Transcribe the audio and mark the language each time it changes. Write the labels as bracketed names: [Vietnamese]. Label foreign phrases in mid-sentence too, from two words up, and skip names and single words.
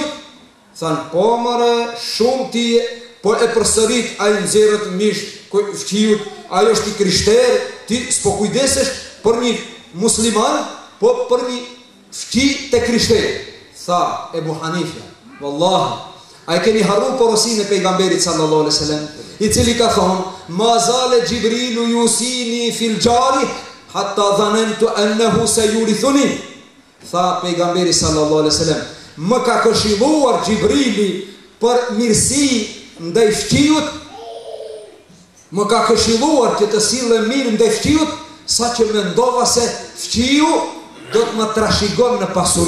[Albanian] Thanë po, more, shumë ti, po e përsërit a i nxjerrët mish fqiu, ajo është i krishterë, ti s'po kujdesesh për një musliman, po për një fqi të krishterë. Tha Ebu Hanifja, vallahi, a i keni harru porosin e pejgamberit [Arabic] صلى الله عليه وسلم, [Albanian] i cili ka thonë, [Arabic] ما زال جبريل يوصيني بالجار حتى ظننت أنه سيورثه. [Albanian] Tha pejgamberi [Arabic] صلى الله عليه وسلم, [Albanian] më ka këshilluar Gjibrili për mirësi ndaj fqiut, më ka këshilluar që të sillem mirë ndaj fqiut, sa që mendova se fqiu do të më trashëgon në pasuri.